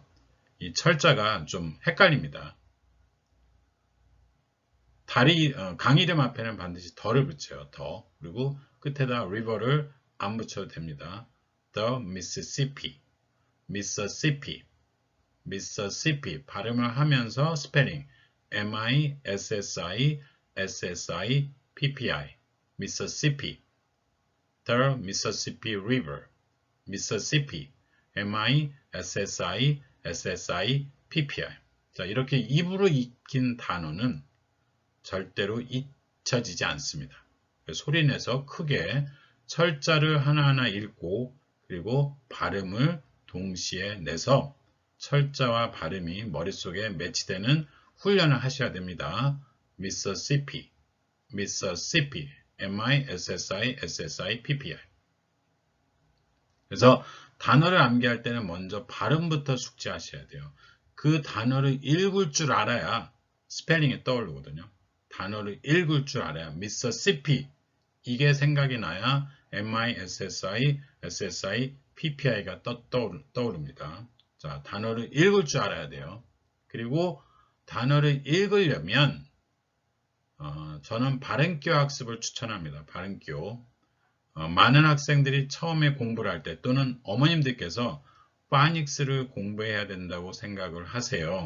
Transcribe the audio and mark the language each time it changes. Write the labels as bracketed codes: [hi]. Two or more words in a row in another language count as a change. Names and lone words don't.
[ko] 이 철자가 좀 헷갈립니다. 강 이름 앞에는 반드시 더를 붙여요. 더. 그리고 끝에다 river를 안 붙여도 됩니다. [en] The Mississippi, Mississippi, Mississippi [ko] 발음을 하면서 스페링 [en] M-I-S-S-I-S-S-I-P-P-I Mississippi, The Mississippi River, Mississippi, [ko] M-I-S-S-I-S-S-I-P-P-I 자, 이렇게 입으로 익힌 단어는 절대로 잊혀지지 않습니다. 소리내서 크게 철자를 하나하나 읽고 그리고 발음을 동시에 내서 철자와 발음이 머릿속에 매치되는 훈련을 하셔야 됩니다. Mississippi, Mississippi, M-I-S-S-I-S-S-I-P-P-I 그래서 단어를 암기할 때는 먼저 발음부터 숙지하셔야 돼요. 그 단어를 읽을 줄 알아야 스펠링이 떠오르거든요. 단어를 읽을 줄 알아야 Mississippi 이게 생각이 나야 M-I-S-S-I, S-S-I, P-P-I가 떠오릅니다. 자, 단어를 읽을 줄 알아야 돼요. 그리고 단어를 읽으려면 저는 발음기호 학습을 추천합니다. 발음기호. 많은 학생들이 처음에 공부를 할 때 또는 어머님들께서 파닉스를 공부해야 된다고 생각을 하세요.